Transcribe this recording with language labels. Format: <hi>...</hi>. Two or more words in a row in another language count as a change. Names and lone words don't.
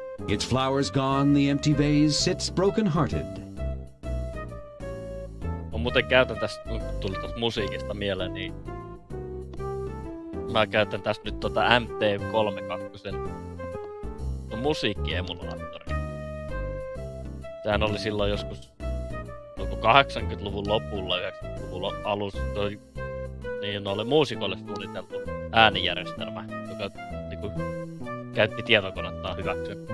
<en>Its flowers gone, the empty vase sits broken-hearted.</en> <fi>Mä muuten käytän tästä, kun tuli tästä musiikista mieleen, niin mä käytän tästä nyt MT32 musiikkiemulaattori. Sehän oli silloin joskus 80-luvun lopulla, 90-luvun alussa, niin oli muusikoille suunniteltu äänijärjestelmä, joka niinku käytti tietokonetta hyväksi.</fi>